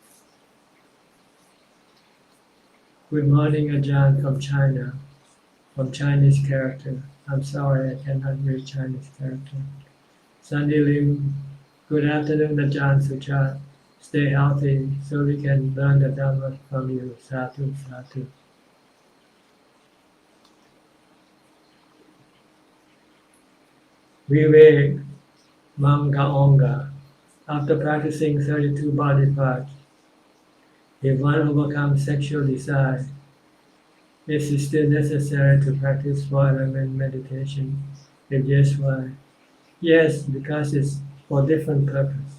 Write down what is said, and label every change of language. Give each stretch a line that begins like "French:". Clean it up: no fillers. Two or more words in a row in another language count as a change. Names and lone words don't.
English: Good morning, Ajahn from China, from Chinese character. I'm sorry, I cannot read Chinese character. Sandy Lim, good afternoon, Ajahn Suchart. Stay healthy so we can learn the Dhamma from you.
Pali: Sadhu, sadhu. Vivek Mangaonga.
English: After practicing 32 body parts, if one overcomes sexual desire, is it still necessary to practice 4-element meditation? If yes, why? Yes, because it's for different purpose.